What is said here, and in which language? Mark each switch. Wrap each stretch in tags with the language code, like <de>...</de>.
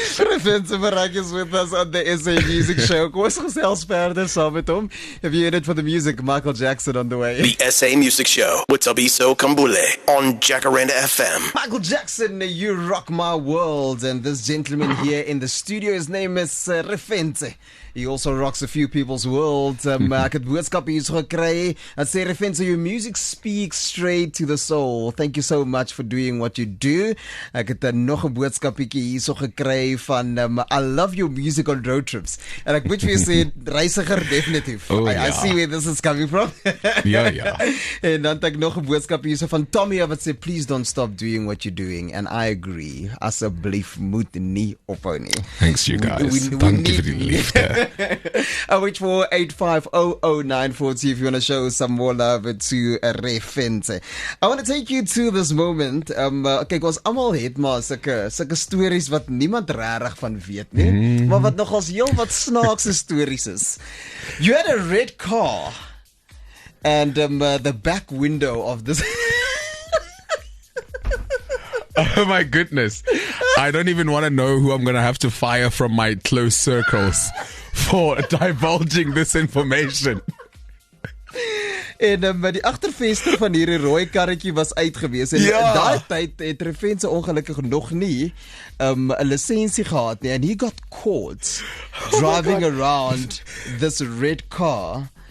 <en>Refense Barak is with us on the SA Music Show.</en> <af>Kom ons gesels verder saam met hom.</af> <en>Have you heard it for the music? Michael Jackson on the way. The SA Music Show with Tabiso Kambule on Jacaranda FM. Michael Jackson, you rock my world. And this gentleman here in the studio, his name is Refense. He also rocks a few people's world.</en> <af>Ek het boodskap hier so gekry. Ek sê</af> <en>Refense, your music speaks straight to the soul. Thank you so much for doing what you do.</en> <af>Ek het nog 'n boodskapietjie hier so gekry van</af> <en>I love your music on road trips.</en> <af>En ek moet vir jou sê reisiger definitief.</af> <en>I see where this is coming from.</en> <af>Ja. En dan het ek nog 'n boodskap hier so van Tommy wat sê</af> <en>please don't stop doing what you're doing, and I agree.</en> <af>Asseblief moet nie ophou nie.</af> <en>Thanks you guys.</en> <af>Dankie vir die liefde.</af> <en>Which for 8500940 if you want to show some more love to Refense. I want to take you to this moment.</en> <af>Kyk, ons almal het maar sulke stories wat niemand regtig van weet nie, maar wat nogals heel wat snaakse stories is.</af> <en>You had a red car and the back window of this Oh my goodness. I don't even want to know who I'm going to have to fire from my close circles for divulging this information.</en> <af>En die agtervenster van hierdie rooi karretjie was uitgewees en daai tyd het Refense ongelukkig nog nie 'n lisensie gehad nie,</af> <en>and he got caught driving around this red car.</en>